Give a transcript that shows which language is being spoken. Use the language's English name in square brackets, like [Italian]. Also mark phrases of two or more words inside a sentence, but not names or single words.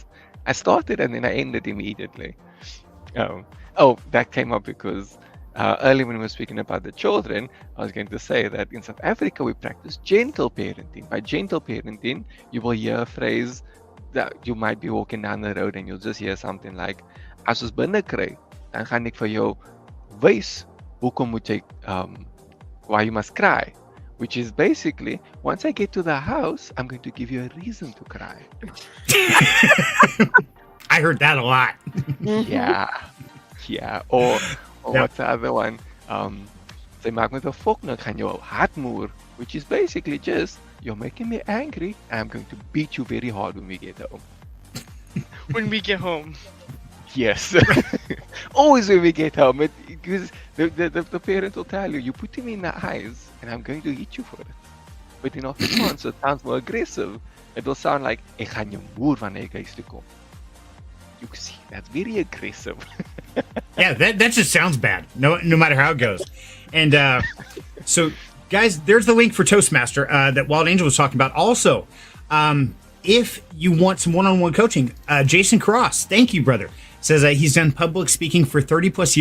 [English] I started and then I ended immediately. That came up because earlier when we were speaking about the children, I was going to say that in South Africa we practice gentle parenting. By gentle parenting, you will hear a phrase that you might be walking down the road and you'll just hear something like, [Afrikaans] as ons binne kry, dan gaan ek vir jou wys hoekom moet jy [English] why you must cry. Which is basically, once I get to the house, I'm going to give you a reason to cry. I heard that a lot. Yeah. Or what's the other one? [Afrikaans] Sy maak met 'n fok nou gaan jou hart moer, [English] which is basically just, you're making me angry, and I'm going to beat you very hard when we get home. When we get home. Yes. Always when we get home. Because the parent will tell you, you put him in the eyes, and I'm going to hit you for it. But in Afrikaans, it sounds more aggressive. It will sound like, [Afrikaans] ek gaan jou moer wanneer ek huis toe kom. [English] You see, that's very aggressive. Yeah, that just sounds bad, no matter how it goes. And so, guys, there's the link for Toastmaster that Wild Angel was talking about. Also, if you want some one-on-one coaching, Jason Cross, thank you, brother, says he's done public speaking for 30 plus years.